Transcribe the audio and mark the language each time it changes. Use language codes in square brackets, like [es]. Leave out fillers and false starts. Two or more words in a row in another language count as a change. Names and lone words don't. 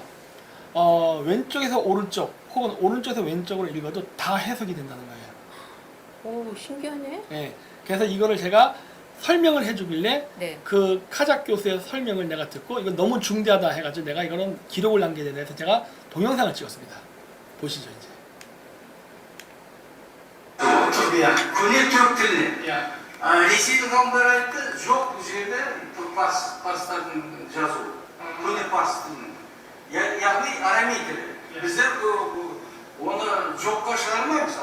[ko] 왼쪽에서 오른쪽 혹은 오른쪽에서 왼쪽으로 읽어도 다 해석이 된다는 거예요. 오, 신기하네. 예. 그래서 이거를 제가 설명을 해주길래 네. 그 카작 교수의 설명을 내가 듣고 이거 너무 중대하다 해가지고 내가 이거는 기록을 남겨야 돼서 제가 동영상을 찍었습니다. 보시죠 이제. [kk] Көне түрік тіліне. [ko] 야. [kk] Ресейдің ғалымдары айтты, жоқ бұл жерде парстардың жазуы. Көне парс тілінің. Яғни арамей тілі. Біздер оны жоққа шығармаймыз.